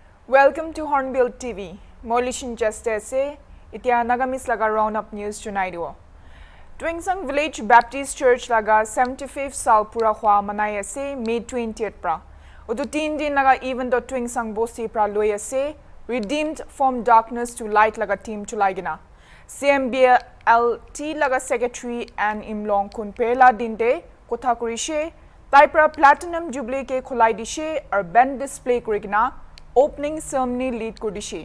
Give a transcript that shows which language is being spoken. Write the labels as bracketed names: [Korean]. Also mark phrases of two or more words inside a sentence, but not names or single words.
[English] Welcome to HornbillTV. [Naga Pidgin] Molishin Justice, itia Nagamis laga [English] roundup news tonight. [Naga Pidgin] Twingsang Village Baptist Church laga 75th Sal Pura Hua manai ase May 20th pra. Utu 3 din laga [English] even though [Naga Pidgin] Twingsang Bosi pra loi ase [English] redeemed from darkness to light [Naga Pidgin] laga team chulaigina. CMBLT laga secretary and Imlong Kunpela dinde kotha kurishe taipra [English] platinum jubilee [Naga Pidgin] ke khulai dishe ar [English] band display [Naga Pidgin] kurigina [English] opening ceremony [Naga Pidgin] lead kurdishe.